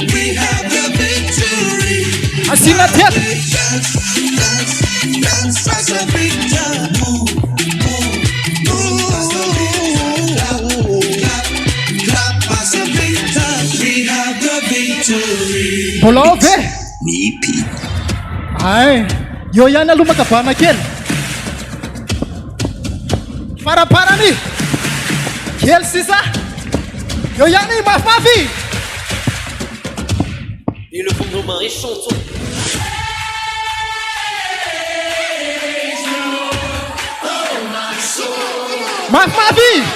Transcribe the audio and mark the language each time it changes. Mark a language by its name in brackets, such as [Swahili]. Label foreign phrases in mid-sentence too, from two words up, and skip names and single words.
[English] We have the victory. [Malagasy] Asina teka. [English] Dance, dance, dance as a victory. Move as a victory. Clap as a victory. We have the victory. Bolove. Nipi. [Malagasy] Ay, yo ihany aloha makavana kely. Faraparany. Kely sisa. Yo ihany mafimafy. [French] Et le fond de nos mains et chantons. [Malagasy] Mafimafy.